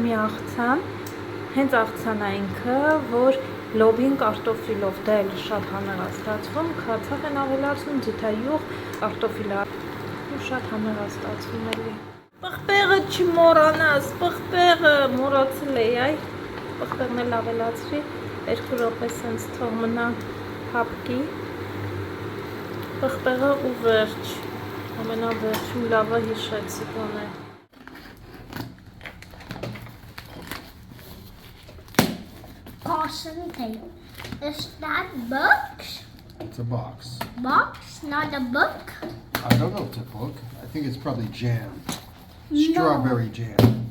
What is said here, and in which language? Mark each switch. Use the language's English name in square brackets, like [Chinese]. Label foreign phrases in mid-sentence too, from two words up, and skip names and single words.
[Armenian] մի աղցան, հենց աղցան է ինքը, որ լոբին կարտոֆիլով, դա էլ շատ համեղ է ստացվում, քացախ են ավելացնում, ձիթայուղ, կարտոֆիլը ու շատ համեղ է ստացվում էլի։ Պղպեղը չմոռանաս, պղպեղը մոռացել էի, այ, պղպեղն էլ ավելացրի, 2 րոպե սենց թող մնա հապկի, պղպեղը ու վերջ, ամենավերջում լավը հիշեցի գոնե։ [English] Awesome thing. Is that books? It's a box. Box, not a book? I don't know if it's a book. I think it's probably jam. Strawberry jam.